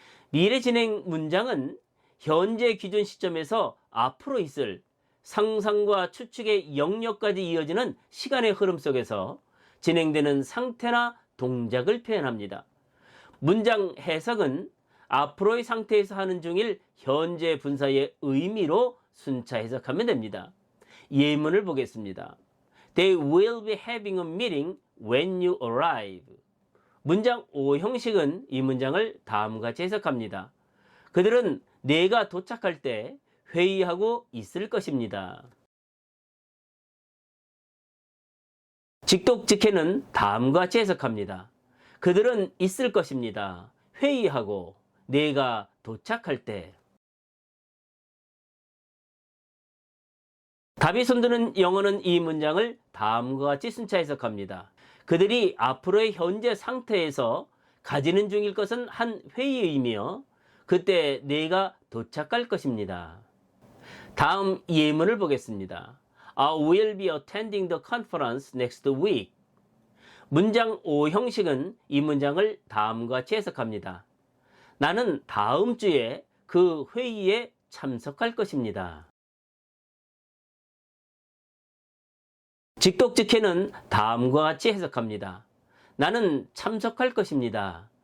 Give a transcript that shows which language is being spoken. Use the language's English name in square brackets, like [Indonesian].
[Korean] 미래 진행 문장은 현재 기준 시점에서 앞으로 있을 상상과 추측의 영역까지 이어지는 시간의 흐름 속에서 진행되는 상태나 동작을 표현합니다. 문장 해석은 앞으로의 상태에서 하는 중일 현재 분사의 의미로 순차 해석하면 됩니다. 예문을 보겠습니다. [English] They will be having a meeting when you arrive. [Korean] 문장 5 형식은 이 문장을 다음과 같이 해석합니다. 그들은 내가 도착할 때 회의하고 있을 것입니다. 직독직해는 다음과 같이 해석합니다. 그들은 있을 것입니다. 회의하고 내가 도착할 때. 답이 손드는 영어는 이 문장을 다음과 같이 순차 해석합니다. 그들이 앞으로의 현재 상태에서 가지는 중일 것은 한 회의이며 그때 내가 도착할 것입니다. 다음 예문을 보겠습니다. [English] I will be attending the conference next week. [Korean] 문장 5 형식은 이 문장을 다음과 같이 해석합니다. 나는 다음 주에 그 회의에 참석할 것입니다. 직독직해는 다음과 같이 해석합니다. 나는 참석할 것입니다.